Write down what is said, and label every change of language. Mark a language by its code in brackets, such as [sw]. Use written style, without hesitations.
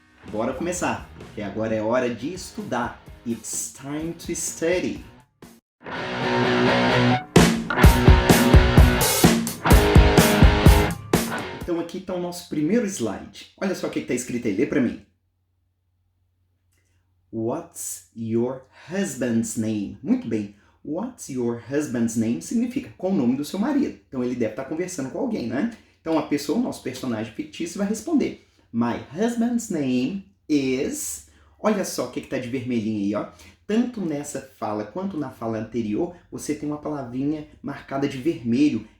[pt] Bora começar, porque agora é hora de estudar. [en] It's time to study. [pt] Então aqui está o nosso primeiro slide. Olha só o que está escrito aí, lê para mim. [en] What's your husband's name? [pt] Muito bem. [en] What's your husband's name [pt] significa qual o nome do seu marido. Então ele deve estar conversando com alguém, né? Então a pessoa, o nosso personagem fictício, vai responder. [en] My husband's name is... [pt] Olha só o que está de vermelhinho aí, ó. Tanto nessa fala quanto na fala anterior, você tem uma palavrinha marcada de vermelho.